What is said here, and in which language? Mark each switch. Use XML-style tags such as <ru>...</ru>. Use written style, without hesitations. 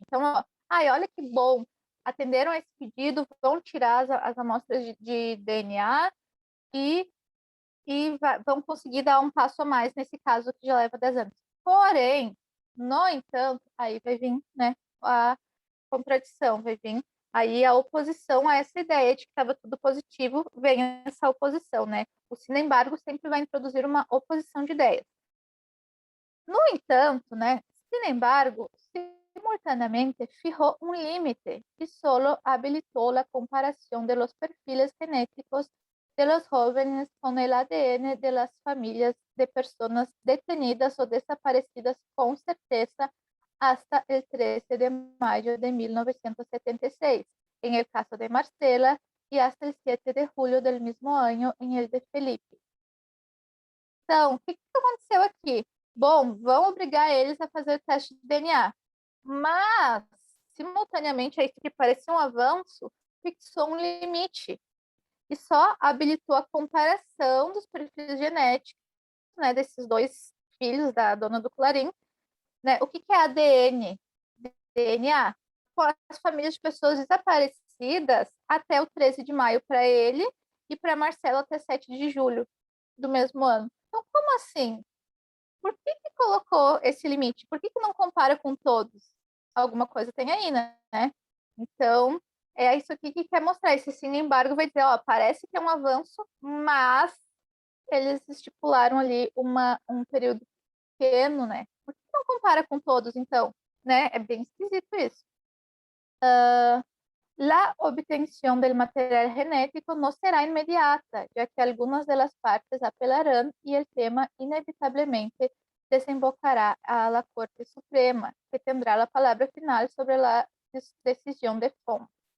<pt>Então, ó, ai, olha que bom, atenderam a esse pedido, vão tirar as amostras de DNA e vão conseguir dar um passo a mais nesse caso que já leva 10 anos. Porém, no entanto, aí vai vir, né, a contradição, vai vir aí a oposição a essa ideia de que estava tudo positivo, vem essa oposição, né? O sin embargo sempre vai introduzir uma oposição de ideias. No entanto, né,</pt> <es>sin embargo, simultaneamente fijó un límite y solo habilitó la comparación de los perfiles genéticos de los jóvenes con el ADN de las familias de personas detenidas o desaparecidas con certeza hasta el 13 de mayo de 1976, en el caso de Marcela, y hasta el 7 de julio del mismo año en el de Felipe.</es> <pt>Então, o que aconteceu aqui? Bom, vão obrigar eles a fazer o teste de DNA, mas, simultaneamente, a isso que parecia um avanço, fixou um limite e só habilitou a comparação dos perfis genéticos, né, desses dois filhos da dona do Clarim. Né? O que é ADN? DNA? As famílias de pessoas desaparecidas até o 13 de maio para ele e para Marcelo até 7 de julho do mesmo ano. Então, como assim? Por que colocou esse limite? Por que não compara com todos? Alguma coisa tem aí, né? Então, é isso aqui que quer mostrar. Esse sim, embargo vai dizer, ó, parece que é um avanço, mas eles estipularam ali um período pequeno, né? Por que não compara com todos, então? Né? É bem esquisito isso.</pt> <es>La obtención del material genético no será inmediata, ya que algunas de las partes apelarán y el tema inevitablemente desembocará a la Corte Suprema, que tendrá la palabra final sobre la decisión de fondo.</es>